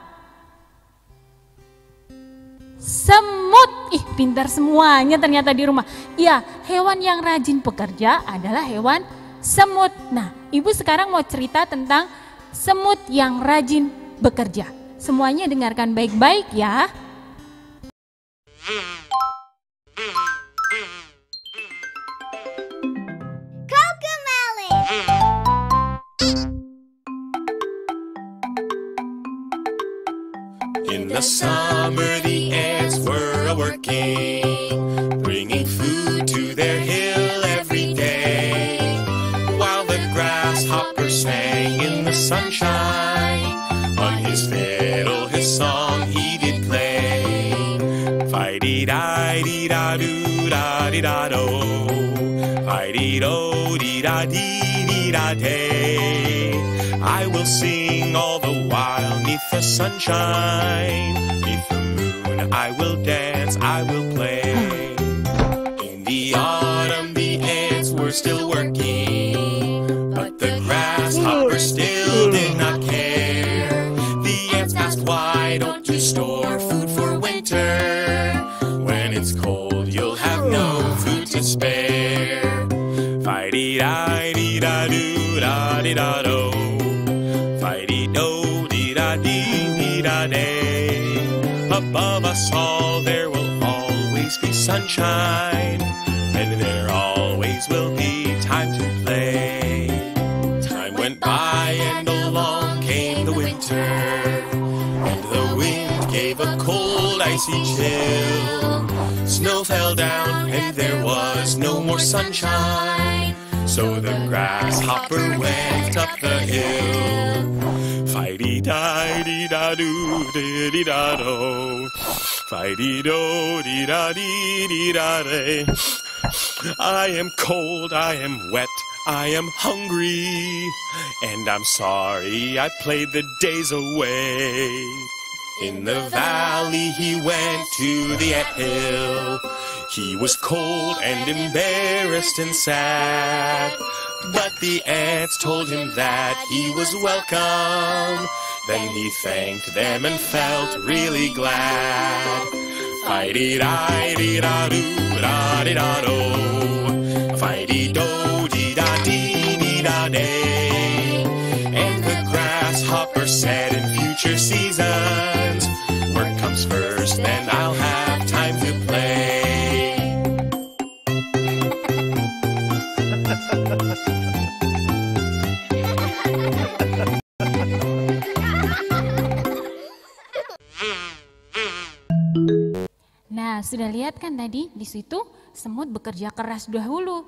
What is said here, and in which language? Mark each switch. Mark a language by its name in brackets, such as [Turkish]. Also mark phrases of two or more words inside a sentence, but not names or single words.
[Indonesian] Semut. Ih, pintar semuanya ternyata di rumah. Iya, hewan yang rajin bekerja adalah hewan semut. Nah, Ibu sekarang mau cerita tentang semut yang rajin bekerja. Semuanya dengarkan baik-baik ya. [English] In the summer the ants were a-working, bringing food to their hill every day, while the grasshopper sang in the sunshine. On his fiddle his song he did play. Fi-dee-di-di-da-doo-da-dee-da-do, Fi-dee-do-dee-da-dee-dee-da-day. I will sing all the while neath the sunshine, neath the moon I will dance, I will play. In the autumn the ants were still working, but the grasshopper still did not care. The ants asked, why don't you store food for winter? When it's cold you'll have no food to spare. Fi-dee-di-dee-da-doo-da-dee-da-do, Fi-dee-do-dee-da-dee-dee-da-day. Above us all there will always be sunshine, and there always will be time to play. Time went by and along came the winter, and the wind gave a cold icy chill. Snow fell down and there was no more sunshine, so the grasshopper went up the hill. Fi-dee-di-dee-da-doo-dee-dee-da-do, Fi-dee-do-dee-da-dee-dee-da-day. I am cold, I am wet, I am hungry, and I'm sorry I played the days away. In the valley he went to the anthill. He was cold and embarrassed and sad, but the ants told him that he was welcome. Then he thanked them and felt really glad. Fi-dee-di-dee-da-doo-da-dee-da-do, Fi-dee-do-dee-da-dee-dee-da-day. And the grasshopper said, in future seasons, work comes first, then I'll have time to play. [Indonesian] Nah, sudah lihat kan tadi di situ semut bekerja keras dahulu.